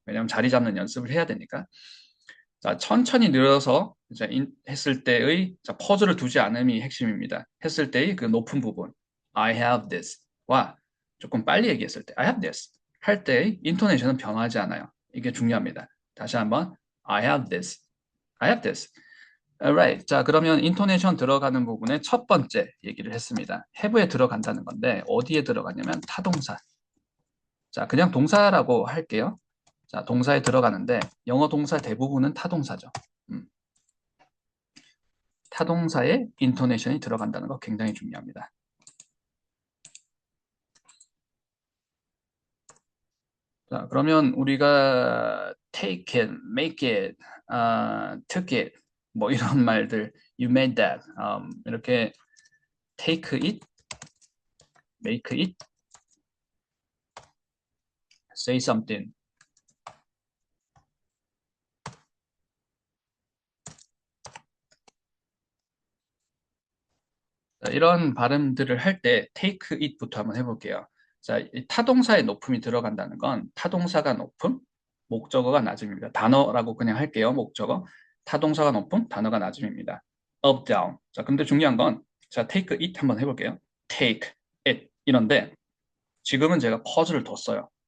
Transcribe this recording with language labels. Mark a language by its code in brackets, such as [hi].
[ko] 왜냐하면 자리 잡는 연습을 해야 되니까. 자, 천천히 늘어서 이제 했을 때의 퍼즐을 두지 않음이 핵심입니다. 했을 때의 그 높은 부분 [en] I have this [ko] 와 조금 빨리 얘기했을 때 I have this 할 때의 인토네이션은 변하지 않아요. 이게 중요합니다. 다시 한번 [en] I have this, I have this. Alright. [ko] 자, 그러면 인토네이션 들어가는 부분에 첫 번째 얘기를 했습니다. have에 들어간다는 건데 어디에 들어가냐면 타동사. 자, 그냥 동사라고 할게요. 자, 동사에 들어가는데 영어 동사 대부분은 타동사죠. 타동사에 인토네이션이 들어간다는 거 굉장히 중요합니다. 자, 그러면 우리가 [en] take it, make it, took it [ko] 뭐 이런 말들 [en] you made that [ko] 이렇게 [en] take it, make it, say something [ko] 자, 이런 발음들을 할 때 take it부터 한번 해볼게요. 자, 이 타동사의 높음이 들어간다는 건 타동사가 높음, 목적어가 낮음입니다. 단어라고 그냥 할게요. 목적어. 타동사가 높음, 단어가 낮음입니다. [en] up, down. [ko] 자, 근데 중요한 건 자, [en] take it [ko] 한번 해볼게요. take it 이런데 지금은 제가 퍼즐을 뒀어요.